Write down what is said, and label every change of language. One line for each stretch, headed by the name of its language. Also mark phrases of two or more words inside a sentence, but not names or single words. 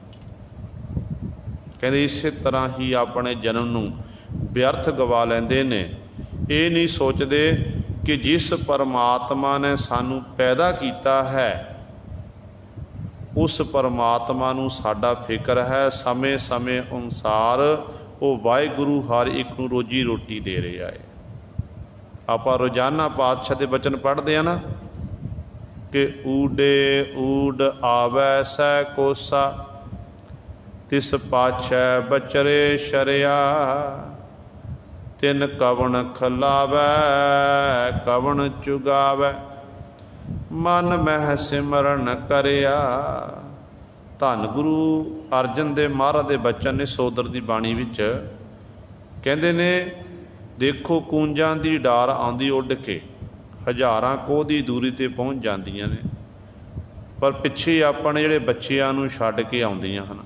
Punjabi: ਕਹਿੰਦੇ ਇਸ ਤਰ੍ਹਾਂ ਹੀ ਆਪਣੇ ਜਨਮ ਨੂੰ ਵਿਅਰਥ ਗਵਾ ਲੈਂਦੇ ਨੇ।
Hindi: ये नहीं सोचते कि
Punjabi: ਜਿਸ ਪਰਮਾਤਮਾ ਨੇ ਸਾਨੂੰ ਪੈਦਾ ਕੀਤਾ ਹੈ ਉਸ ਪਰਮਾਤਮਾ ਨੂੰ ਸਾਡਾ ਫ਼ਿਕਰ ਹੈ। ਸਮੇਂ ਸਮੇਂ ਅਨੁਸਾਰ ਉਹ ਵਾਹਿਗੁਰੂ ਹਰ ਇਕ ਨੂੰ ਰੋਜ਼ੀ ਰੋਟੀ ਦੇ ਰਿਹਾ ਹੈ। ਆਪਾਂ ਰੋਜ਼ਾਨਾ ਪਾਤਸ਼ਾਹ ਦੇ ਬਚਨ ਪੜ੍ਹਦੇ ਹਾਂ ਨਾ ਕਿ ਊਡੇ ਊਡ ਆਵੈ ਸੈ ਕੋਸਾ, ਤਿਸ ਪਾਛੈ ਬਚਰੇ ਸ਼ਰਿਆ, ਤਿਨ ਕਵਨ ਖਲਾਵੈ ਕਵਨ ਚੁਗਾਵੈ, ਮਨ ਮਹਿ ਸਿਮਰਨ ਕਰਿਆ। ਧੰਨ ਗੁਰੂ ਅਰਜਨ ਦੇਵ ਮਹਾਰਾਜ ਕੇ ਬਚਨ ਨੇ ਸੋਦਰ ਕੀ ਬਾਣੀ ਵਿਚ ਕਹਿੰਦੇ ਨੇ, ਦੇਖੋ ਕੂੰਜਾਂ ਦੀ ਡਾਰ ਆਉਂਦੀ ਉੱਡ ਕੇ, ਹਜ਼ਾਰਾਂ ਕੋਹ ਦੀ ਦੂਰੀ ਤੇ ਪਹੁੰਚ ਜਾਂਦੀਆਂ ਨੇ, ਪਰ ਪਿੱਛੇ ਆਪਣੇ ਜਿਹੜੇ ਬੱਚਿਆਂ ਨੂੰ ਛੱਡ ਕੇ ਆਉਂਦੀਆਂ ਹਨ।